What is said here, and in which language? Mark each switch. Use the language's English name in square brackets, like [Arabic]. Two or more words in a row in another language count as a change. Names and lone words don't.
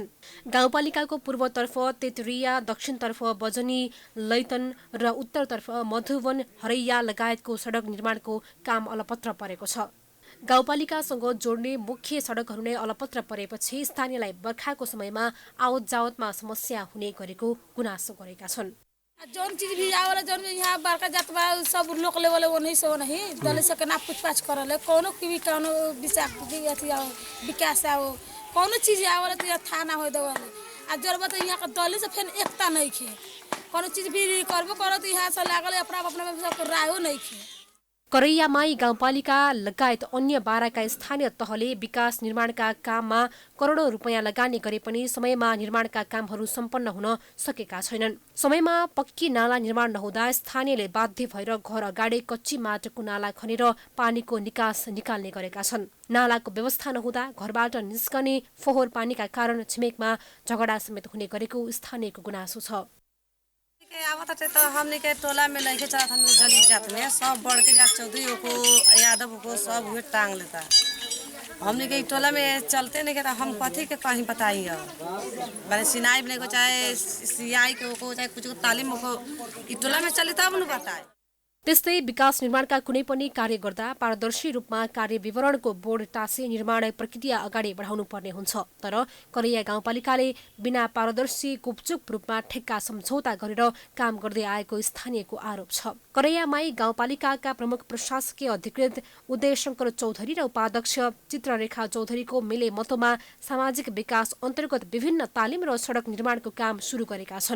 [Nepali] गाउँपालिकाको पूर्वतर्फ तेतरिया, दक्षिणतर्फ बजनी, लैतन र उत्तरतर्फ मधुवन, हरैया लगायतको सडक निर्माणको काम अलपत्र परेको छ। गाउँपालिकासँग जोड्ने मुख्य सडकहरू नै अलपत्र परेपछि स्थानीयलाई बर्खाको समयमा आवत जावतमा समस्या हुने गरेको गुनासो गरेका छन्। [Bhojpuri] जोन चीज भी आवला जोन यहाँ बड़का जात बा सब लोक लेवल ओनही से नहीं दल से केना पूछपाछ करले कोनो की भी कोनो विचार अथी विकास आओ कोनो चीज आवला त यहाँ थाना होय देवल आ जरबा त यहाँ का दल से फेन एकता नहीं खे कोनो चीज भी करबो करो त यहाँ से लागल अपना में सब रायो नहीं खे। [Nepali] करैयामाई गाउँपालिका लगायत अन्य बाराका स्थानीय तहले विकास निर्माणका काममा करोडौं रुपैयाँ लगानी गरे पनि समयमा निर्माणका कामहरू सम्पन्न हुन सकेका छैनन्। समयमा पक्की नाला निर्माण नहुँदा स्थानीयले बाध्य भएर घर अगाडि कच्ची माटोको नाला खनेर पानीको निकास निकाल्ने गरेका छन्। नालाको व्यवस्था नहुँदा घरबाट निस्कने फोहोर पानीका कारण छिमेकमा झगडा समेत हुने गरेको स्थानीयको गुनासो छ। [Bhojpuri] आवत तो हमने के टोला में लेके चला था गली जात में सब बढ़ के जात चौधरी को यादव को सब हुए टांग लेता। हमने के टोला में चलते नहीं कहता हम कथी के कहीं बताइए मैंने सिनाई बने को चाहे सियाई को चाहे कुछ तालीम को टोला में चले तब न बताए। [Nepali] त्यस्तै विकास निर्माणका कुनै पनि कार्य गर्दा पारदर्शी रूपमा कार्य विवरणको बोर्ड टाँसी निर्माण प्रक्रिया अगाडि बढाउनु पर्ने हुन्छ। तर करैया गाउँपालिकाले बिना पारदर्शी गुपचुप रूपमा ठेक्का सम्झौता गरेर काम गर्दै आएको स्थानीयको आरोप छ। करैयामाई गाउँपालिकाका प्रमुख प्रशासकीय अधिकृत उदय शंकर चौधरी र उपाध्यक्ष चित्ररेखा चौधरीको मिले मतोमा सामाजिक विकास अन्तर्गत विभिन्न तालिम र सडक निर्माणको काम सुरु गरेका छन्।